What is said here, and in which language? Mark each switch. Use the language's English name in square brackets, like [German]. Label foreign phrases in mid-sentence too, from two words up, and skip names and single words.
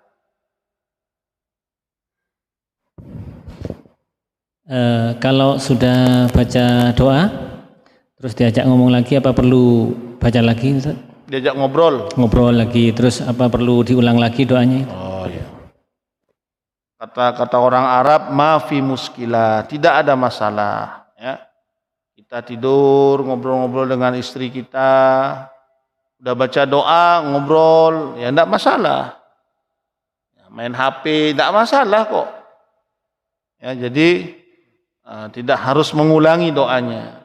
[Indonesian] Kalau sudah baca doa, terus diajak ngomong lagi, apa perlu baca lagi, Ustaz? Diajak ngobrol. Ngobrol lagi, terus apa perlu diulang lagi doanya? Oh iya. Kata orang Arab, [Arabic] ما في مشكلة, [Indonesian] tidak ada masalah. Ya. Kita tidur, ngobrol-ngobrol dengan istri kita, udah baca doa, ngobrol, ya enggak masalah. Ya, main HP, enggak masalah kok. Ya, jadi tidak harus mengulangi doanya.